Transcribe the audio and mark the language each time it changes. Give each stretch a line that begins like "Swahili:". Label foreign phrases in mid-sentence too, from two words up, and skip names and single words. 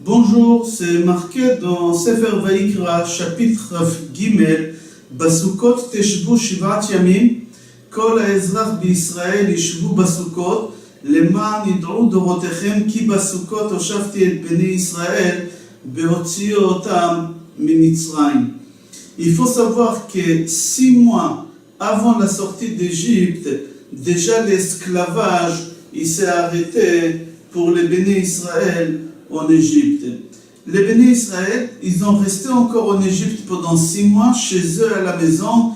French: Bonjour, c'est marqué dans Sefer Vayikra, chapitre Gimel,
Hebrew: בסוכות תשבו שבעת ימים כל האזרח בישראל ישבו בסוכות, למען ידעו דורותיכם כי בסוכות הושבתי את בני ישראל בהוציאו אותם ממצרים.
French: Il faut savoir que 6 mois avant la sortie d'Égypte, déjà l'esclavage il s'est arrêté pour les Béné Israël en Égypte. Les Béné Israël, ils ont resté encore en Égypte pendant 6 mois chez eux à la maison.